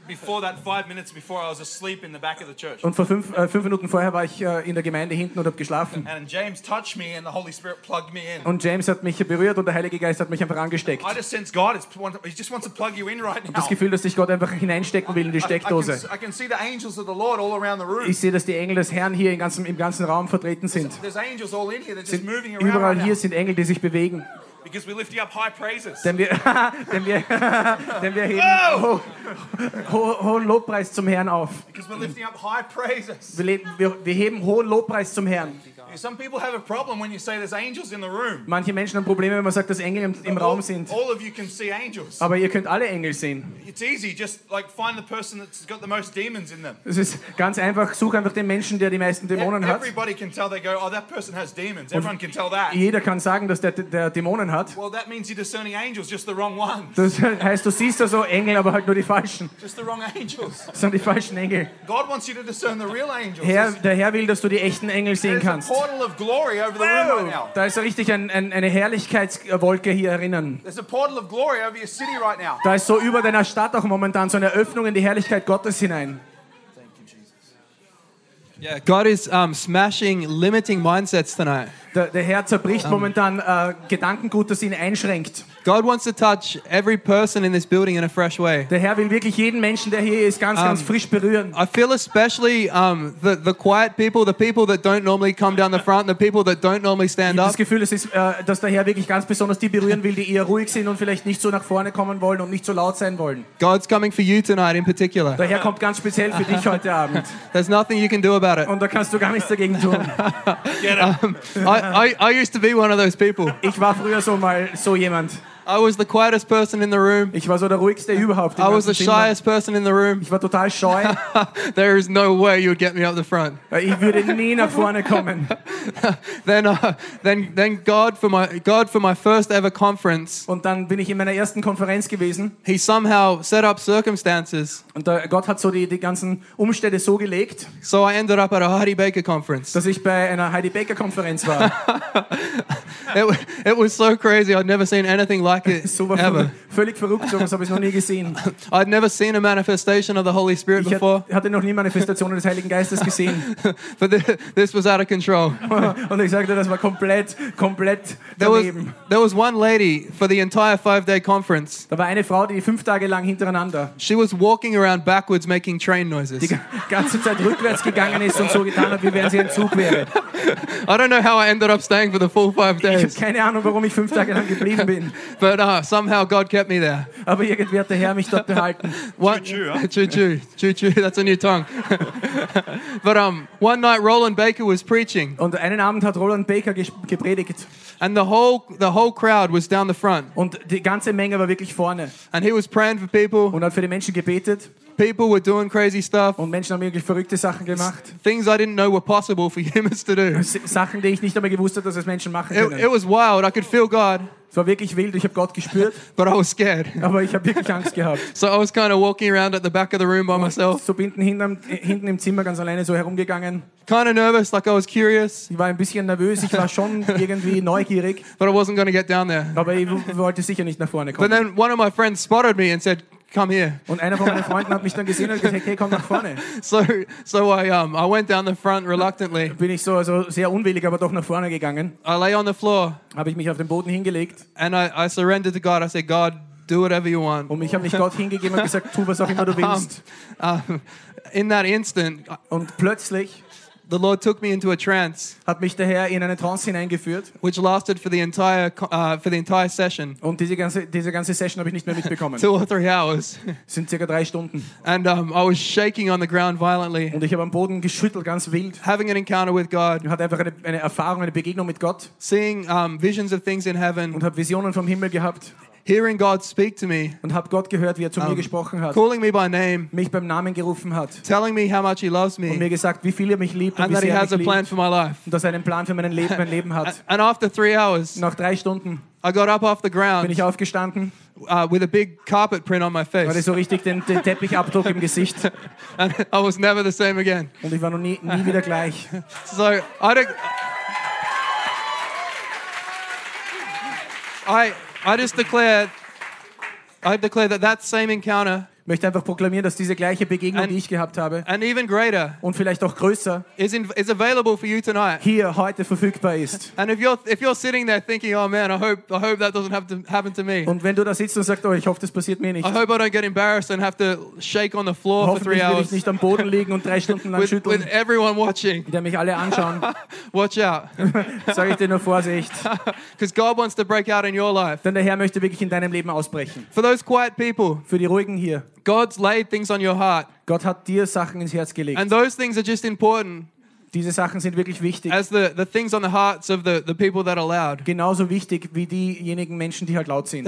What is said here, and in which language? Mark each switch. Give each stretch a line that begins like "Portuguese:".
English: Before that, 5 minutes before, I was asleep in the back of the church.
German: Und vor fünf Minuten vorher war ich in der Gemeinde hinten und habe geschlafen.
English: And James touched me, and the Holy Spirit plugged me in.
German: Und James hat mich berührt und der Heilige Geist hat mich einfach angesteckt.
English: I just sense God. He just wants to plug you in right now.
German: Das Gefühl, dass sich Gott einfach hineinstecken will in die Steckdose.
English: I can see the angels of the Lord all around the room.
German: Ich sehe, dass die Engel des Herrn hier im ganzen Raum vertreten sind.
English: There's angels all in here. They're just moving around.
German: Weil hier sind Engel, die sich bewegen.
English: Because we lift you up high praises.
German: Denn wir heben hohen Lobpreis zum Herrn auf.
English: Because we're lifting up high praises.
German: Wir heben hohen Lobpreis zum Herrn.
English: Some people have a problem when you say there's angels in the room.
German: Manche Menschen haben Probleme, wenn man sagt, dass Engel im Raum sind.
English: All of you can see angels.
German: Aber ihr könnt alle Engel sehen.
English: It's easy, just like find the person that's got the most demons in them.
German: Es ist ganz einfach, such einfach den Menschen, der die meisten Dämonen hat.
English: Everybody can tell, they go, oh, that person has demons. Everyone can tell that.
German: Jeder kann sagen, dass der Dämonen hat.
English: Well, that means you're discerning angels, just the wrong ones.
German: Das heißt, du siehst also Engel, aber halt nur die falschen.
English: Just the wrong angels.
German: Sind die falschen Engel.
English: God wants you to discern the real angels.
German: Der Herr will, dass du die echten Engel sehen kannst.
English: Of glory over the room right now.
German: Da ist richtig eine Herrlichkeitswolke hier erinnern.
English: There's a portal of glory over your city right now.
German: Da ist so über deiner Stadt auch momentan so eine Öffnung in die Herrlichkeit Gottes hinein.
English: Thank you, Jesus. Yeah, God is smashing limiting mindsets tonight.
German: Der Herr zerbricht momentan Gedankengut, das ihn einschränkt.
English: God wants to touch every person in this building in a fresh way.
German: Der Herr will wirklich jeden Menschen, der hier ist, ganz frisch berühren.
English: I feel especially the quiet people, the people that don't normally come down the front, the people that don't normally stand up.
German: Das Gefühl ist, dass der Herr wirklich ganz besonders die berühren will, die eher ruhig sind und vielleicht nicht so nach vorne kommen wollen und nicht so laut sein wollen.
English: God's coming for you tonight in particular.
German: Der Herr kommt ganz speziell für dich heute Abend.
English: There's nothing you can do about it.
German: Und da kannst du gar nichts dagegen tun.
English: I used to be one of those people.
German: Ich war früher so mal so jemand.
English: I was the quietest person in the room.
German: Ich war so der ruhigste überhaupt.
English: I was the shyest person in the room.
German: Ich war total scheu.
English: There is no way you would get me up the front.
German: Ich würde nie nach vorne kommen.
English: Then God for my first ever conference.
German: Und dann bin ich in meiner ersten Konferenz gewesen.
English: He somehow set up circumstances.
German: Und Gott hat so die ganzen Umstände so gelegt.
English: So I ended up at a Heidi Baker conference.
German: Dass ich bei einer Heidi Baker Konferenz war.
English: It was so crazy. I'd never seen anything like it ever.
German: Völlig verrückt, sowas habe ich noch nie gesehen.
English: I'd never seen a manifestation of the Holy Spirit before.
German: Ich hatte noch nie Manifestationen des Heiligen Geistes gesehen.
English: But this was out of control.
German: Und ich sagte, das war komplett daneben.
English: There was one lady for the entire 5-day conference.
German: Da war eine Frau, die 5 Tage lang hintereinander.
English: She was walking around backwards making train noises.
German: Die ganze Zeit rückwärts gegangen ist und so getan hat, wie wenn sie ein Zug wäre.
English: I don't know how I ended up staying for the full 5 days.
German: Ich habe keine Ahnung, warum ich 5 Tage lang geblieben bin.
English: But somehow God kept me there.
German: Aber irgendwie hat der Herr mich dort behalten.
English: Choo-choo, that's a new tongue. But one night Roland Baker was preaching.
German: Und einen Abend hat Roland Baker gepredigt.
English: And the whole crowd was down the front.
German: Und die ganze Menge war wirklich vorne.
English: And he was praying for people.
German: Und hat für die Menschen gebetet.
English: People were doing crazy stuff.
German: Und Menschen haben wirklich verrückte Sachen gemacht.
English: Things I didn't know were possible for humans to do.
German: Sachen, die ich nicht einmal gewusst habe, dass es Menschen machen können.
English: It was wild. I could feel God.
German: Es war wirklich wild. Ich habe Gott gespürt.
English: But I was scared.
German: Aber ich habe wirklich Angst gehabt.
English: So I was kind of walking around at the back of the room by myself.
German: So bin ich hinten im Zimmer ganz alleine so herumgegangen.
English: Kind of nervous, like I was curious.
German: Ich war ein bisschen nervös. Ich war schon irgendwie neugierig.
English: But I wasn't going to get down there.
German: Aber ich wollte sicher nicht nach vorne kommen.
English: But then one of my friends spotted me and said, come here.
German: Und einer von meinen Freunden hat mich dann gesehen und gesagt, hey, komm nach vorne.
English: So I went down the front reluctantly.
German: Bin ich so also sehr unwillig, aber doch nach vorne gegangen.
English: I lay on the floor.
German: Habe ich mich auf den Boden hingelegt.
English: And I surrendered to God. I said, God, do whatever you want.
German: Und ich habe mich Gott hingegeben und gesagt, tu was auch immer du willst.
English: In that instant,
German: und plötzlich,
English: The Lord took me into a trance.
German: Hat mich der Herr in eine Trance hineingeführt.
English: Which lasted for the entire session.
German: Und diese ganze Session habe ich nicht mehr mitbekommen.
English: 2 or 3 hours.
German: Sind circa 3 Stunden.
English: And I was shaking on the ground violently.
German: Und ich habe am Boden geschüttelt, ganz wild.
English: Having an encounter with God.
German: Ich hatte einfach eine Erfahrung, eine Begegnung mit Gott.
English: Seeing visions of things in heaven.
German: Und habe Visionen vom Himmel gehabt.
English: Hearing God speak to me,
German: und hab Gott gehört, wie er zu mir gesprochen hat,
English: calling me by name,
German: mich beim Namen gerufen hat,
English: telling me how much he loves me,
German: und mir gesagt, wie viel er mich liebt,
English: and
German: und wie
English: that
German: sehr
English: he has a plan for my life,
German: und dass er einen Plan für mein Leben hat.
English: And after 3 hours,
German: nach 3 Stunden,
English: I got up off the ground,
German: bin ich aufgestanden,
English: with a big carpet print on my face,
German: hatte so richtig den Teppichabdruck im Gesicht,
English: and I was never the same again,
German: und ich war noch nie wieder gleich.
English: So I don't, I declare that same encounter.
German: Möchte einfach proklamieren, dass diese gleiche Begegnung, die ich gehabt habe,
English: and even greater,
German: und vielleicht auch größer,
English: is available for you tonight.
German: Hier heute verfügbar ist.
English: And if you're sitting there thinking, oh man, I hope that doesn't happen to me.
German: Und wenn du da sitzt und sagst, oh, ich hoffe, das passiert mir nicht.
English: I hope I don't get embarrassed and have to shake on the floor for 3 hours.
German: Hoffentlich will ich nicht am Boden liegen und 3 Stunden lang schütteln.
English: With everyone watching.
German: Die mich alle anschauen.
English: Watch out.
German: Sag ich dir nur Vorsicht.
English: Because God wants to break out in your life.
German: Denn der Herr möchte wirklich in deinem Leben ausbrechen.
English: For those quiet people.
German: Für die ruhigen hier.
English: God's laid things on your heart.
German: Gott hat dir Sachen ins Herz gelegt.
English: And those things are just important.
German: Diese Sachen sind wirklich wichtig.
English: As the things on the hearts of the people that are loud.
German: Genauso wichtig wie diejenigen Menschen, die halt laut sind.